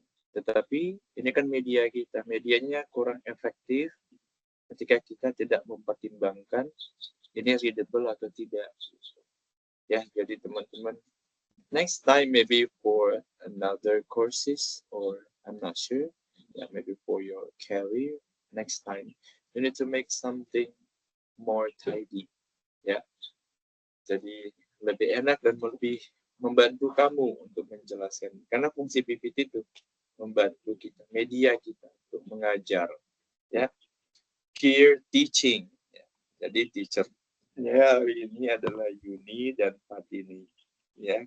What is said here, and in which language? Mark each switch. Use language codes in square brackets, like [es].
[id] Tetapi ini kan media kita, medianya kurang efektif ketika kita tidak mempertimbangkan ini readable atau tidak. Ya, jadi teman-teman, [en] next time maybe for another courses or I'm not sure, maybe for your career, next time you need to make something more tidy, ya. [id] Jadi lebih enak dan lebih membantu kamu untuk menjelaskan. Karena fungsi PPT itu membantu kita, media kita untuk mengajar, ya. Peer teaching. Ya. Jadi teacher-nya hari ini adalah Uni dan Patini, ya.